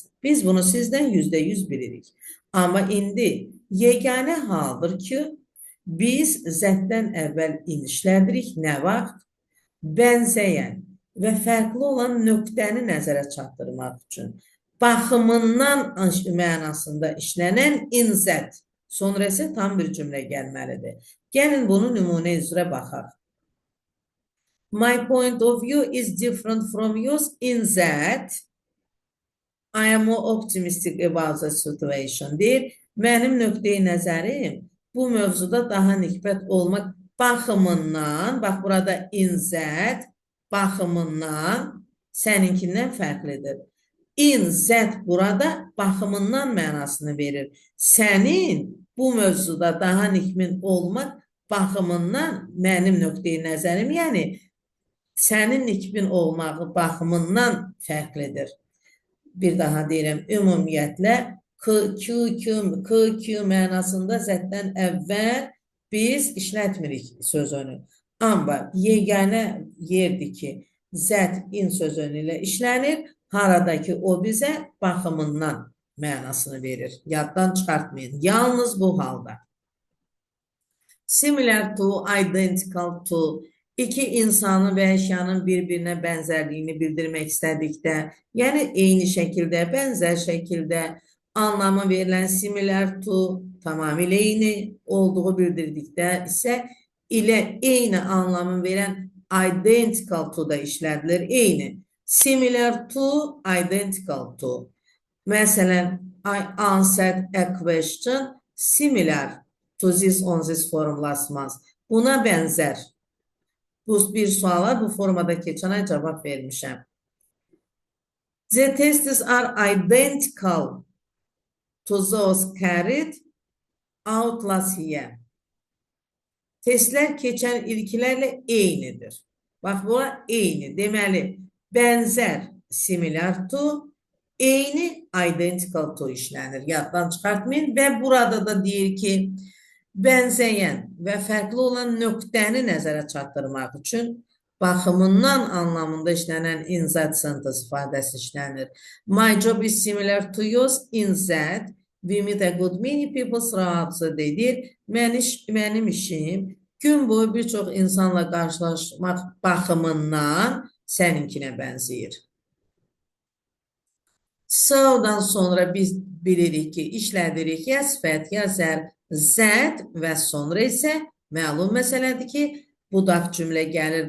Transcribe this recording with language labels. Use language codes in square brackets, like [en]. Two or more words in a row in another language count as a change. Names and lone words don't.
[az] Biz bunu sizdən %100 bilirik. Amma indi yeganə haldır ki, biz zətdən əvvəl in işlədirik. Nə vaxt? Bənzəyən və fərqli olan nöqtəni nəzərə çatdırmaq üçün. Baxımından mənasında işlənən [en] in zət. [az] Sonra isə tam bir cümlə gəlməlidir. Gəlin bunu nümunə üzrə baxaq. [en] My point of view is different from yours in that I am more optimistic about the situation deyir. [az] Mənim nöqteyi nəzərim bu mövzuda daha nikbət olmaq baxımından, bax burada [en] in that, [az] baxımından səninkindən fərqlidir. [en] In that [az] burada baxımından mənasını verir. Sənin bu mövzuda daha nikbin olmaq baxımından mənim nöqteyi nəzərim, yəni sənin nikbin olmağı baxımından fərqlidir. Bir daha deyirəm, ümumiyyətlə Q mənasında zətdən əvvəl biz işlətmirik sözünü. Amma yeganə yerdir ki, zət in sözünü ilə işlənir, haradakı o bizə baxımından mənasını verir. Yaddan çıxartmayın. Yalnız bu halda. [en] Similar to, identical to, [az] İki insanın və əşyanın bir-birinə bənzərliyini bildirmək istədikdə, yəni eyni şəkildə, bənzər şəkildə anlamı verilən [en] similar to [az] tamamilə eyni olduğu bildirdikdə isə ilə eyni anlamı verən [en] identical to [az] da işlədilir, eyni. [en] Similar to, identical to. Məsələn, I answered a question similar to this on this forum last month. [az] Buna bənzər. Bu bir suala bu formada keçən ay cavab vermişəm. [en] The tests are identical to those carried out last year. [az] Testlər keçən ilkilərlə eynidir. Bax, bu eyni. Deməli, bənzər [en] similar to, [az] eyni [en] identical to [az] işlənir. Yaddan çıxartmayın və burada da deyir ki, bənzəyən və fərqli olan nöqtəni nəzərə çatdırmaq üçün baxımından anlamında işlənən [en] in that sentence [az] ifadəsi işlənir. [en] My job is similar to yours in that we meet a good many people throughout the day deyir. [az] Mənim işim gün boyu bir çox insanla qarşılaşmaq baxımından səninkinə bənzəyir. So-dan sonra biz bilirik ki, işlədirik ya sifət, ya zərb, zət və sonra isə məlum məsələdir ki, budaq cümlə gəlir.